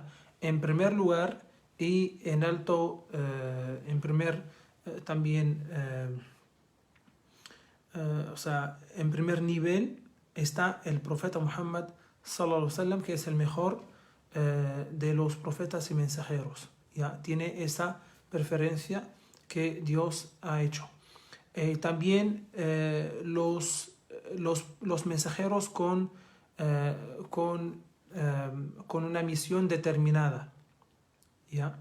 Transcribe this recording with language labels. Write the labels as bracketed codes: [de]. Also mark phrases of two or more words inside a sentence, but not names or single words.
[es] En primer lugar y en alto, en primer nivel está el profeta Muhammad [ar] صلى الله عليه وسلم, [es] que es el mejor de los profetas y mensajeros, ¿ya? Tiene esa preferencia que Dios ha hecho. También los mensajeros con una misión determinada, ¿ya?